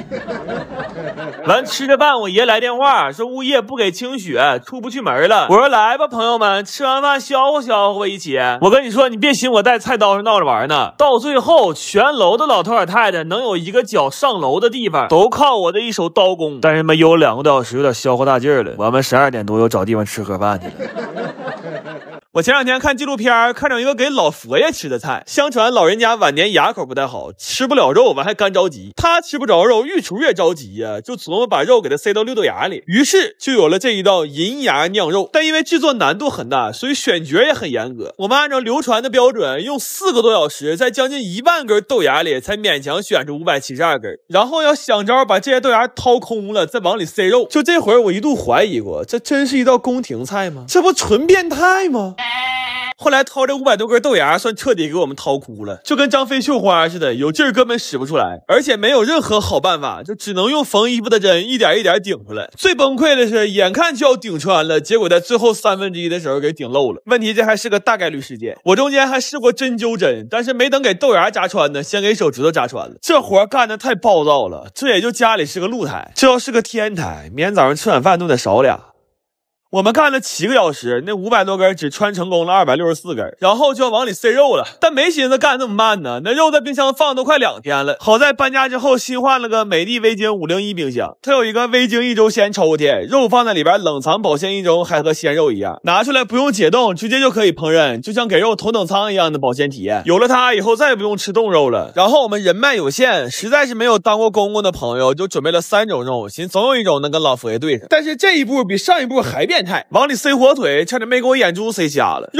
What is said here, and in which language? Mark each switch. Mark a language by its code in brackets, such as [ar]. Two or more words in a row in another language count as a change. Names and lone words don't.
[zh] 完吃着飯，我爺來電話說物業不給清雪，出不去門了。我說來吧，朋友們，吃完飯消化消化一起。我跟你說，你別寻我帶菜刀上鬧着玩呢。到最後，全樓的老头老太太能有一個腳上樓的地方，都靠我的一手刀工。但是嘛，有2個多小時，有點消化大勁了。我們12點多又找地方吃盒飯去了。我前2天看紀錄片，看着一個給老佛爺吃的菜。相傳老人家晚年牙口不太好，吃不了肉，完還乾着急。他吃不着肉，御廚也着急呀，就琢磨把肉給他塞到6豆芽裡。於是就有了這一道銀牙釀肉。但因為制作難度很大，所以選角也很嚴格。我們按照流傳的標準，用4個多小時，在將近1萬根豆芽裡才勉強選出572根。然後要想招把這些豆芽掏空了，再往裡塞肉。就這會兒，我一度懷疑過，這真是一道宮廷菜嗎？這不純變態嗎？後來掏這500多根豆芽，算徹底給我們掏哭了，就跟張飛繡花似的，有勁兒根本使不出來，而且沒有任何好辦法，就只能用縫衣服的針一點一點頂出來。最崩潰的是，眼看就要頂穿了，結果在最後1/3的時候給頂漏了。問題這還是個大概率事件，我中間還試過針灸針，但是沒等給豆芽扎穿呢，先給手指頭扎穿了。這活幹得太暴躁了，這也就家裡是個露台，這要是個天台，明天早上吃晚飯都得少倆。我們幹了7個小時，那500多根只穿成功了264根，然後就要往裡塞肉了。但沒寻思幹這麼慢呢，那肉在冰箱放都快2天了。好在搬家之後新換了個美的微晶501冰箱，它有一個微晶1周鮮抽屜，肉放在裡邊冷藏保鮮1周，還和鮮肉一樣，拿出來不用解凍，直接就可以烹飪，就像給肉头等艙一樣的保鮮體驗。有了它以後再也不用吃凍肉了。然後我們人脈有限，實在是沒有當過公公的朋友，就準備了3種肉，寻思总有一種能跟老佛爺对上。但是這一步比上一步還變態，往裡塞火腿，差點沒給我眼珠塞瞎了。